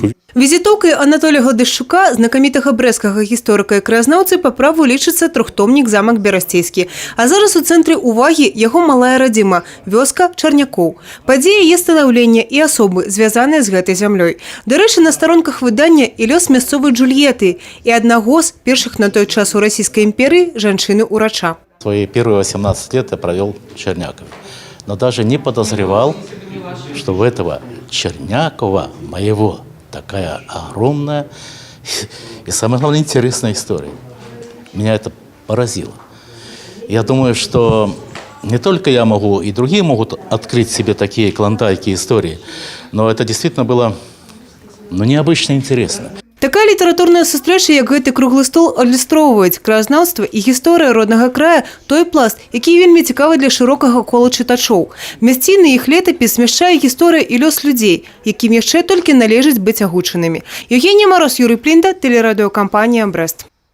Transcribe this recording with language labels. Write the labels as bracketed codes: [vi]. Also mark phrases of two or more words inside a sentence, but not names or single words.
[be] Візітоўкай Анатолія Гладышчука, знакамітага брэсцкага гісторыка і краязнаўцы, па праву лічыцца трохтомнік «Замак Берасцейскі». А зараз у цэнтры ўвагі яго малая радзіма – вёска Чарнякоў. Падзеі яе станаўлення і асобы, звязаныя з гэтай зямлёй. Дарэчы, на старонках выдання і лёс мясцовай Джульетты і аднаго з першых на той час у Расійскай імперыі жанчыны-урача. [ru] Свои первые 18 лет я провел в Чернякове. Но даже не подозревал, что у этого Чернякова моего такая огромная и, самое главное, интересная история. Меня это поразило. Я думаю, что не только я могу, и другие могут открыть себе такие клондайки истории, но это действительно было необычно интересно. [be] Такая літаратурная сустрэча, як гэты круглы стол, адлюстроўваюць краязнаўства і гісторыя роднага края той пласт, які вельмі цікавы для шырокага кола чытачоў. Мясціны іх летапіс змяшчае гісторыя і лёс людзей, якім яшчэ толькі належыць быць агучанымі. Евгенія Мороз, Юрий Плінда, тэлерадыёкампанія «Брэст».